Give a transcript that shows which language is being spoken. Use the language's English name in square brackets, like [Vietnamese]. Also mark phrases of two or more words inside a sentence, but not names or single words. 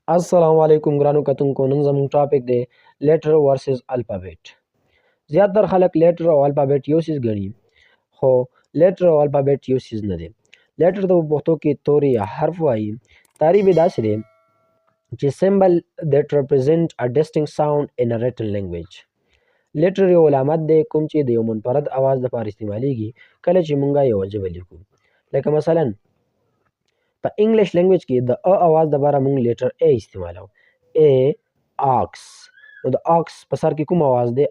[Pashto] السلام علیکم ګرانو کتونکو. نن زموږ ټاپک دی [English] letter versus alphabet. [Pashto] زیاتره خلک لیټر او الفابet یو څیز ګڼي، خو لیټر او الفابet یو څیز نه دی. لیټر ته په پښتو کې توري یا حرف وایي. تعریف یې داسې دی چې [English] symbol that represent a distinct sound in a written language. [Pashto] لیټر یو علامت دی کوم چې د یو منفرد اواز لپاره استعمالیږي کله چې مونږه یوه ژبه لیکو. لکه مثلا په [English] English language [Pashto] کې د ا اواز لپاره مونږ لیټر ا استعمالو. ا آکس. نو د آکس په سر کې کوم اواز دی؟